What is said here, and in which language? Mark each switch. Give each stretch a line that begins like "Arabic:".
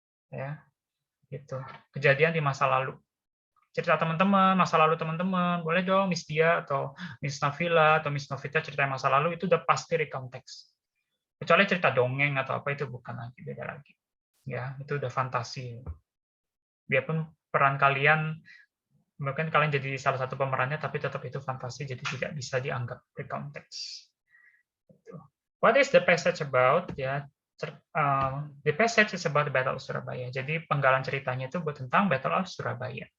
Indonesian: Ya. Gitu. Kejadian di masa lalu. Cerita teman-teman, masa lalu teman-teman, boleh dong Miss Dia atau Miss Navila atau Miss Novita cerita masa lalu itu udah pasti recount text. Kecuali cerita dongeng atau apa itu bukan lagi, beda lagi. Ya, itu udah fantasi. Biarpun peran kalian mungkin kalian jadi salah satu pemerannya, tapi tetap itu fantasi, jadi tidak bisa dianggap recount text.
English: What is the passage about? Ya, the passage is about the Battle of Surabaya.
Indonesian: Jadi penggalan ceritanya itu tentang Battle of Surabaya.